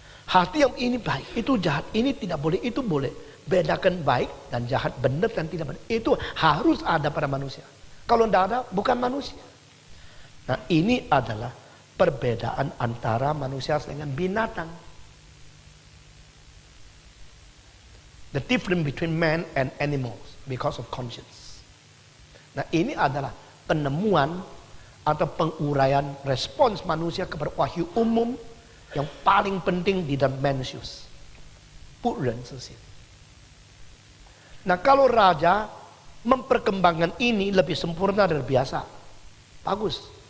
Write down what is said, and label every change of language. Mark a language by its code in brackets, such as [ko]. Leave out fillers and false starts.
[id] Hati yang ini baik, itu jahat, ini tidak boleh, itu boleh. Bedakan baik dan jahat, benar dan tidak benar. Itu harus ada pada manusia. Kalau tidak ada bukan manusia. Nah, ini adalah perbedaan antara manusia dengan binatang. [en] The difference between man and animals because of conscience. [id] Nah, ini adalah penemuan atau penguraian respons manusia kepada wahyu umum yang paling penting di dalam Mencius. Puren zixin. Nah, kalau raja memperkembangkan ini lebih sempurna dari biasa, bagus.